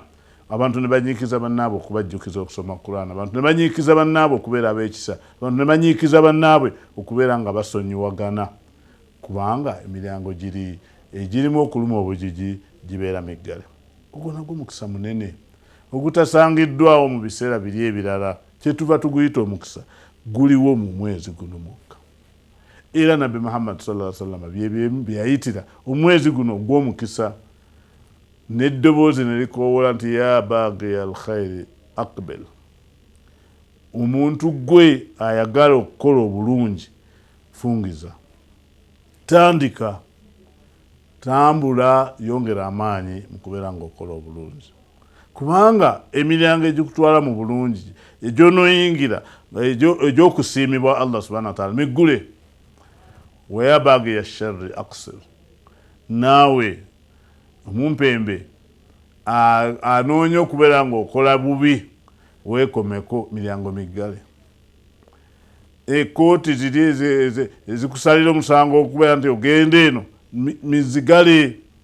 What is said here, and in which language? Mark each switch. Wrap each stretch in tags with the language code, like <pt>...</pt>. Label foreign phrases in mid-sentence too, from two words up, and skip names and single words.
<lg>Abantu ne banyiikiza bannaabwe okubajjukiza okusoma Qur'an, abantu ne banyiikiza bannaabwe okubeera ab'ekisa, abantu ne banyiikiza bannaabwe okubeera nga basonyiwagana, kubanga emiryango egirimu okuluma obujiji gibeera miggale. Ogwo nagwo mukisa munene ogutasangiddwawo mu biseera biri ebirala, kyetuva tuguyita omukisa guliwo mu mwezi guno mwokka. Era Nabbi Muhammad</lg> <ar>صلى الله عليه وسلم</ar> <lg>bye yayitira omwezi guno ogw'omukisa, n'eddoboozi ne likoowola nti</lg> <ar>يا باغي الخير أقبل,</ar> <lg>omuntu gwe ayagala okukola obulungi fungiza, tandika tambula yongera amaanyi mu kubeera ng'okola obulungi, kubanga emiryango egikutwala mu bulungi egyonoyingira egyokusiimibwa</lg> <ar>الله سبحانه وتعالى</ar> <lg>miggule.</lg> <ar>ويا باغي الشر أقصر,</ar> <lg>naawe omumpembe anoonya okubeera ng'okola bubi weekomeko miryango miggale. Ekooti ziri ezikusalira omusango okubeera nti ogende eno mizigale.</lg>